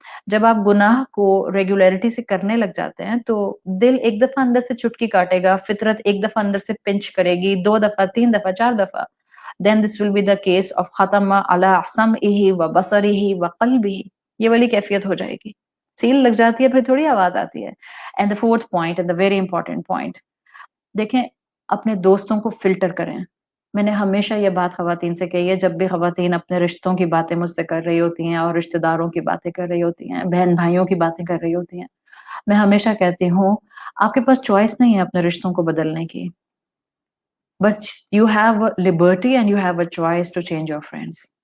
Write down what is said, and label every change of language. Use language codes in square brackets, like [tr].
[ur] جب آپ گناہ کو ریگولیرٹی سے کرنے لگ جاتے ہیں تو دل ایک دفعہ اندر سے چٹکی کاٹے گا، فطرت ایک دفعہ اندر سے پنچ کرے گی، 2 دفعہ، 3 دفعہ، 4 دفعہ. [en] then this will be the case of [ar] ختم علی سمعہ و بصرہ و قلبہ. [ur] یہ والی کیفیت ہو جائے گی، سیل لگ جاتی ہے، پھر تھوڑی آواز آتی ہے. [en] and the fourth point and the very important point، [ur] دیکھیں اپنے دوستوں کو فلٹر کریں. میں نے ہمیشہ یہ بات خواتین سے کہی ہے، جب بھی خواتین اپنے رشتوں کی باتیں مجھ سے کر رہی ہوتی ہیں اور رشتہ داروں کی باتیں کر رہی ہوتی ہیں، بہن بھائیوں کی باتیں کر رہی ہوتی ہیں، میں ہمیشہ کہتی ہوں آپ کے پاس چوائس نہیں ہے اپنے رشتوں کو بدلنے کی، بس [en] You have liberty and you have a choice to change your friends.